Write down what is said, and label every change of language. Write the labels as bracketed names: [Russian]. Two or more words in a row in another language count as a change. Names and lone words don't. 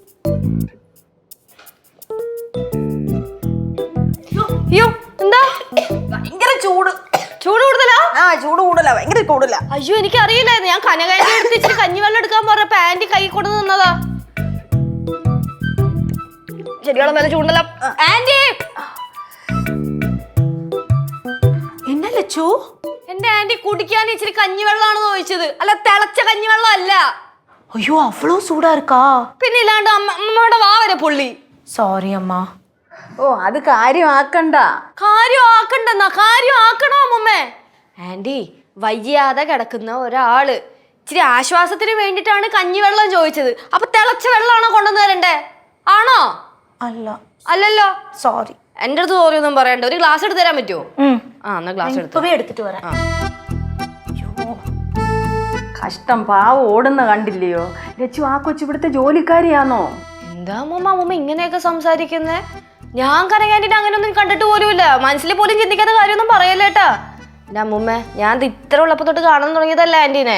[Malayalam] അയ്യോ എന്താ? ഭയങ്കര ചൂട്. ചൂട് കൂടുതലാ? ആ ചൂട് കൂടുതല, ഭയങ്കര കൂടുതല. അയ്യോ എനിക്ക് അറിയില്ലായിരുന്നു. ഞാൻ കനകാൻ്റെ എടുത്ത് ഇച്ചിരി കഞ്ഞിവെള്ളം എടുക്കാൻ പറഞ്ഞ ആന്റി കൈ കൊണ്ട് നിന്നതാ. ശരിയോളം നല്ല ചൂണ്ടല്ല ആന്റി. [Tamil] என்ன லச்சு? [Malayalam] എന്റെ ആന്റി കുടിക്കാൻ ഇച്ചിരി കഞ്ഞിവെള്ളമാണെന്ന് ചോദിച്ചത്, അല്ല തിളച്ച കഞ്ഞിവെള്ളം അല്ല. [Tamil] ஐயோ அவ்வளோ சூடா இருக்கா? [Malayalam] പിന്നെ ഇല്ലാണ്ട് അമ്മയുടെ വാ വരെ പൊള്ളി. [Tamil] சாரி அம்மா. [Malayalam] ഓ അത് കാര്യമാക്കണ്ട. കാര്യമാക്കണ്ടെന്നാ? കാര്യമാക്കണോ അമ്മമ്മേ? ആന്റി വയ്യാതെ കിടക്കുന്ന ഒരാള് ഇച്ചിരി ആശ്വാസത്തിന് വേണ്ടിയിട്ടാണ് കഞ്ഞിവെള്ളം ചോദിച്ചത്. അപ്പൊ തിളച്ച വെള്ളമാണോ കൊണ്ടുവന്ന് തരണ്ടേ? ആണോ? [Tamil] அல்ல. [Malayalam] അല്ലല്ലോ. [Tamil] சாரி. [Malayalam] എന്റെ അടുത്ത് സോറിയൊന്നും പറയണ്ട. ഒരു ഗ്ലാസ് എടുത്ത് തരാൻ പറ്റുമോ? ആ എന്നാ ഗ്ലാസ് എടുത്തു. [Tamil] இப்பவே எடுத்துட்டு வரேன். [Malayalam] കഷ്ടം, പാവം ഓടുന്ന കണ്ടില്ലയോ. ലച്ചു ആ കൊച്ചു ഇവിടുത്തെ ജോലിക്കാരിയാണോ? എന്താ അമ്മമ്മ ഇങ്ങനെയൊക്കെ സംസാരിക്കുന്നേ? ഞാൻ കനകാന്റിനെ അങ്ങനെയൊന്നും കണ്ടിട്ട് പോലുമില്ല. മനസ്സിൽ പോലും ചിന്തിക്കാത്ത കാര്യമൊന്നും പറയല്ലേട്ടാ. എന്റെ അമ്മൂമ്മ, ഞാൻ ഇത്ര ഉള്ളപ്പോ തൊട്ട് കാണാൻ തുടങ്ങിയതല്ല ആന്റീനെ.